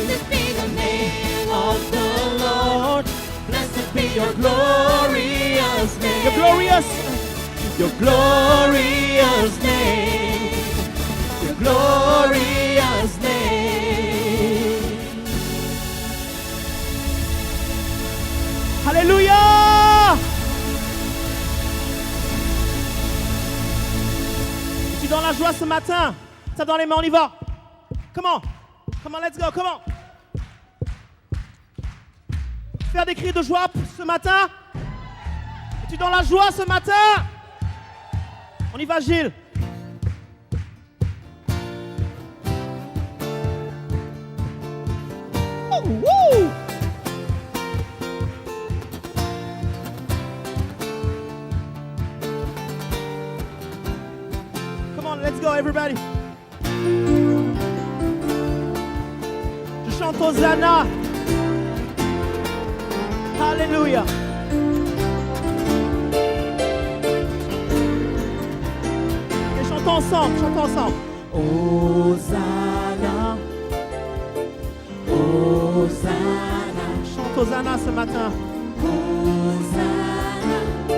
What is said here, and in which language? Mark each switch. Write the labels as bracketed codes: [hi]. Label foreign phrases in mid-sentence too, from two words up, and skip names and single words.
[en] Blessed be the name of the Lord. Lord. Blessed be your glorious name. You're glorious. Your glorious name. Your glorious name. [fr] Alléluia. Es-tu dans la joie ce matin? Ça dans les mains, on y va. Comment? Comment, [en] let's go, [fr] comment? Faire des cris de joie ce matin? Es-tu dans la joie ce matin? On y va, Gilles. Oh, woo! [en] Come on, let's go, everybody. [fr] Je chante Hosanna. Alléluia. Et chantons ensemble, chantons ensemble. Hosanna. Hosanna. Chante Hosanna ce matin. Hosanna.